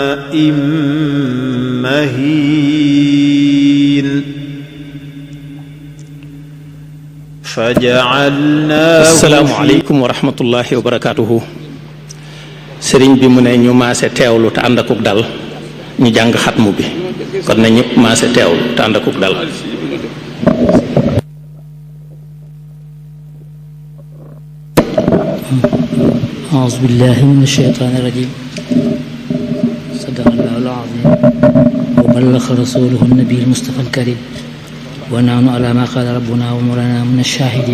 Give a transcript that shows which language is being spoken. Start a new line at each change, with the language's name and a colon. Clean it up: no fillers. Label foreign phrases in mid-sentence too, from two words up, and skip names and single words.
Arabic: مهين فجعلناه. السلام عليكم ورحمة الله وبركاته.
Wolof: sëriñ bi mu ne ñu maase teewlu te ànd akuk dal ñu jàng xatmu bi kon na ñëpp maase teewlu te ànd akuk dal.
Arabic: أعوذ بالله من الشيطان الرجيم. صدق الله العظيم وبلغ رسوله النبي المصطفى الكريم ونحن على ما قال ربنا ومولانا من الشاهدين.